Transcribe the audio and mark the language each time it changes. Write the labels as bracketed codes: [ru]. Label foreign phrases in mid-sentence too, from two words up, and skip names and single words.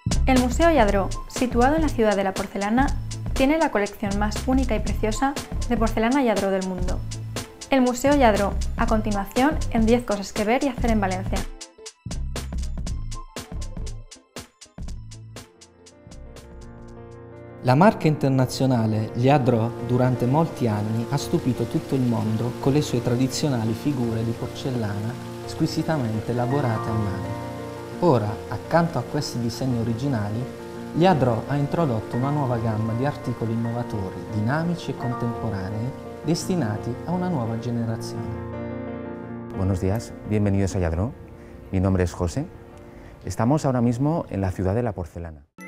[es] El Museo Lladró, situado en la ciudad de la porcelana, tiene la colección más única y preciosa de porcelana Lladró del mundo. El Museo Lladró, a continuación, en 10 cosas que ver y hacer en Valencia. [it] La marca internazionale Lladró durante molti anni ha stupito tutto il mondo con le sue tradizionali figure di porcellana squisitamente lavorate a mano. Ora, accanto a questi disegni originali, Lladró ha introdotto una nuova gamma di articoli innovatori, dinamici e contemporanei, destinati a una nuova generazione. [es] Buenos días, bienvenidos a Lladró. Mi nombre es José. Estamos ahora mismo en la ciudad de la porcelana.